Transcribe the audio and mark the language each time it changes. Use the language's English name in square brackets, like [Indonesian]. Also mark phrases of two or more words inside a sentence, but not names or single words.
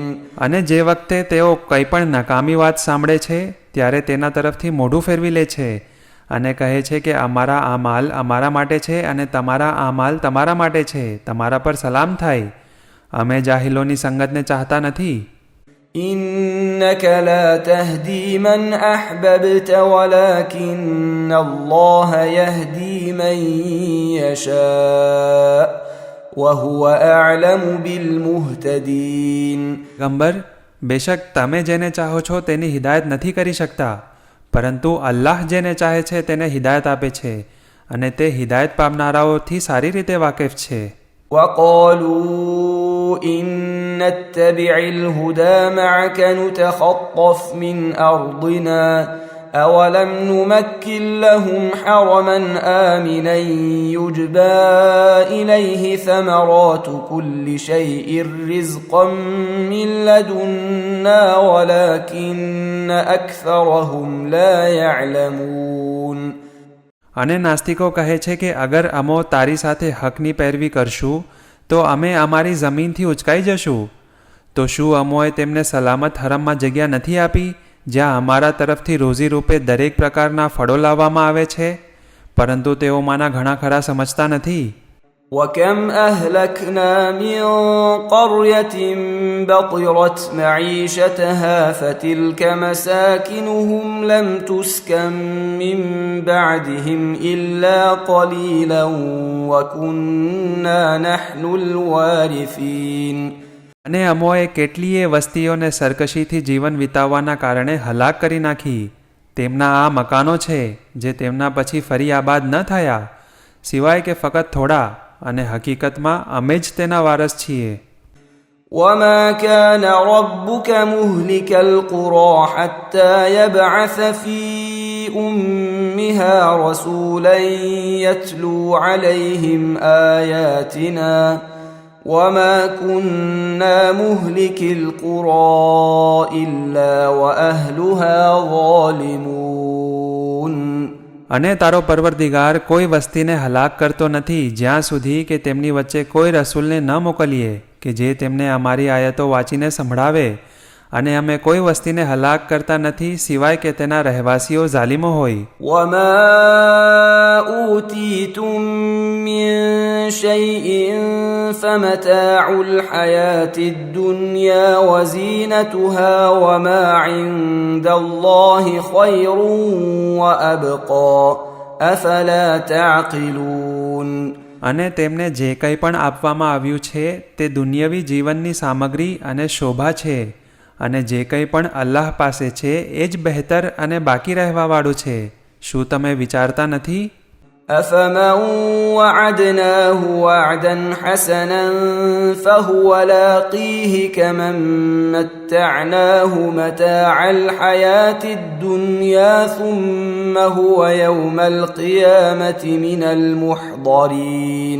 [Gujarati] અને જે વખતે તેઓ કંઈ પણ નકામી વાત સાંભળે છે ત્યારે તેના તરફથી મોઢું ફેરવી લે છે અને કહે છે કે અમારા આ માલ અમારા માટે છે અને તમારા આ માલ તમારા માટે છે, તમારા પર સલામ થાય. અમે જાહિલોની સંગતને ચાહતા નથી. [Arabic] إنك لا تهدي من أحببت ولكن الله يهدي من يشاء وهو أعلم بالمهتدين. [Gujarati] ગંબર, બેશક તમે જેને ચાહો છો તેની હિદાયત નથી કરી શકતા, પરંતુ અલ્લાહ જેને ચાહે છે તેને હિદાયત આપે છે અને તે હિદાયત પામનારાઓથી સારી રીતે વાકેફ છે. [Arabic] وقالوا إن نتبع الهدى معك نتخطف من أرضنا أولم نمكن لهم حرما آمنا يجبى إليه ثمرات كل شيء رزقا من لدنا ولكن أكثرهم لا يعلمون. [Gujarati] અને નાસ્તિકો કહે છે કે અગર અમો તારી સાથે હકની પેરવી કરશું તો અમે અમારી જમીનથી ઉચકાઈ જશું. તો શું અમોએ તેમને સલામત હરમમાં જગ્યા નથી આપી જ્યાં અમારા તરફથી રોજી રૂપે દરેક પ્રકારના ફળો લાવવામાં આવે છે? પરંતુ તેઓમાંના ઘણા ખરા સમજતા નથી. [Arabic] وكم أهلكنا من قرية بطرت معيشتها فتلك مساكنهم لم تسكن من بعدهم إلا قليلا وكنا نحن الوارثين. [Gujarati] અને અમોએ કેટલીય વસ્તીઓને સરકશીથી જીવન વિતાવવાના કારણે હલાક કરી નાખી. તેમના આ મકાનો છે જે તેમના પછી ફરી આબાદ ન થયા, સિવાય કે ફક્ત થોડા, અને હકીકતમાં અમે જ તેના વારસ છીએ. [Arabic] وما كان ربك مهلك القرى حتى يبعث في أمها رسولا يتلو عليهم آياتنا وما كنا مهلك القرى إلا وأهلها ظالمون. [Gujarati] અને તારો પરવરદિગાર કોઈ વસ્તીને હલાક કરતો નથી જ્યાં સુધી કે તેમની વચ્ચે કોઈ રસૂલને ન મોકલીએ કે જે તેમને અમારી આયતો વાંચીને સંભળાવે, અને અમે કોઈ વસ્તીને હલાક કરતા નથી સિવાય કે તેના રહેવાસીઓ ઝાલિમો હોય. [Arabic] وما أوتيتم من شيء فمتاع الحياة الدنيا وزينتها وما عند الله خير وأبقى أفلا تعقلون. [Gujarati] અને તેમને જે કંઈ પણ આપવામાં આવ્યું છે તે દુનિયાવી જીવનની સામગ્રી અને શોભા છે, અને જે કંઈ પણ અલ્લાહ પાસે છે એ જ બહેતર અને બાકી રહેવાવાળું છે. શું તમે વિચારતા નથી? [Arabic] أفمن وعدناه وعدا حسنا فهو لاقيه كمن متعناه متاع الحياة الدنيا ثم هو يوم القيامة من المحضرين.